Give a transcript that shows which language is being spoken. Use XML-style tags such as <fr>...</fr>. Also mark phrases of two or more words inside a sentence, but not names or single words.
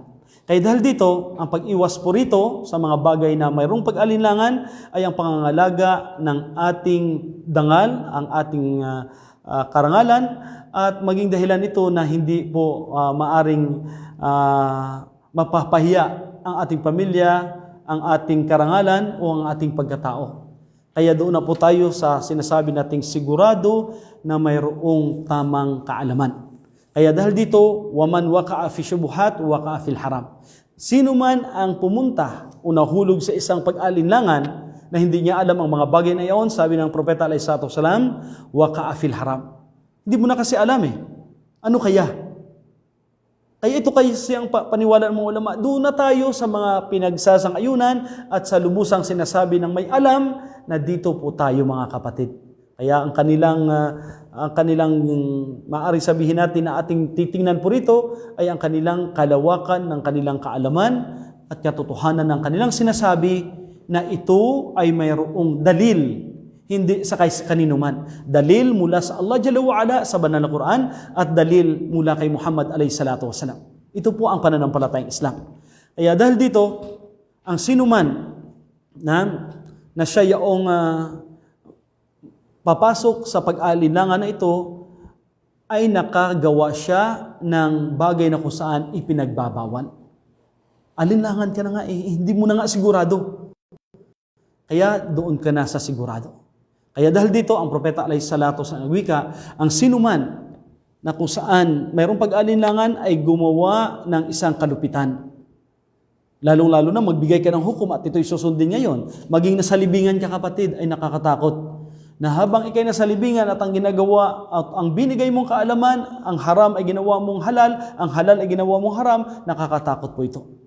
<tl>Kaya dahil dito, ang pag-iwas po rito sa mga bagay na mayroong pag-alinlangan ay ang pangangalaga ng ating dangal, ang ating karangalan, at maging dahilan ito na hindi po maaring mapapahiya ang ating pamilya, ang ating karangalan o ang ating pagkatao. Kaya doon na po tayo sa sinasabi nating sigurado na mayroong tamang kaalaman. Kaya dahil dito,</tl> <ar>ومن وقع في الشبهات وقع في الحرام.</ar> <tl>Sino man ang pumunta o nahulog sa isang pag-alinlangan na hindi niya alam ang mga bagay na iyon, sabi ng Propeta</tl> <ar>عليه الصلاة والسلام وقع في الحرام.</ar> <tl>Hindi mo na kasi alam Ano kaya? Kaya ito kasi ang paniwala ng mga ulama. Doon na tayo sa mga pinagsasang-ayunan at sa lubusang sinasabi ng may alam na dito po tayo mga kapatid. Kaya ang kanilang maaari sabihin natin na ating titingnan po rito ay ang kanilang kalawakan ng kanilang kaalaman at katotohanan ng kanilang sinasabi na ito ay mayroong dalil, hindi sa kanino man. Dalil mula sa Allah</tl> <ar>جل وعلا</ar> <tl>sa banal na Quran at dalil mula kay Muhammad</tl> <ar>عليه الصلاة والسلام.</ar> <tl>Ito po ang pananampalatayang Islam. Kaya dahil dito, ang sinuman na siya yaong papasok sa pag-alinlangan na ito ay nakagawa siya ng bagay na kung saan ipinagbabawal. Alinlangan ka na nga hindi mo na nga sigurado. Kaya doon ka na sa sigurado. Kaya dahil dito, ang propeta</tl> <ar>عليه الصلاة</ar> <tl>sa wika, ang sinuman na kung saan mayroong pag-alinlangan ay gumawa ng isang kalupitan. Lalong-lalo na magbigay ka ng hukom at ito'y susundin ngayon. Maging nasa libingan ka, kapatid, ay nakakatakot. Na habang ikay nasa libingan at ang ginagawa at ang binigay mong kaalaman, ang haram ay ginawa mong halal, ang halal ay ginawa mong haram, nakakatakot po ito.</tl>